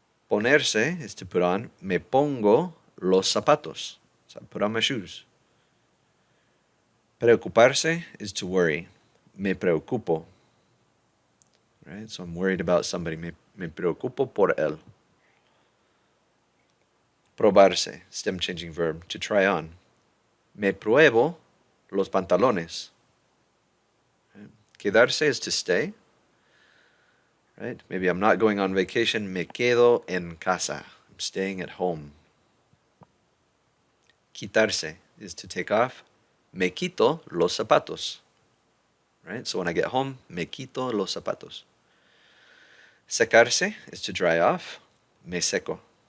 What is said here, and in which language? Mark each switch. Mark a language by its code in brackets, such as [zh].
[en] Ponerse is to put on. [es] Me pongo los zapatos. [en] So I put on my shoes. Preocuparse is to worry. [es] Me preocupo. [en] Right? So I'm worried about somebody. [es] Me preocupo por él. [en] Probarse, stem changing verb, to try on. [es] Me pruebo los pantalones. [en] Right? Quedarse is to stay. Right? Maybe I'm not going on vacation. [es] Me quedo en casa. [en] I'm staying at home. Quitarse is to take off. [es] Me quito los zapatos. [en] Right? So when I get home, [es] me quito los zapatos. [en] Secarse is to dry off. [es] Me seco.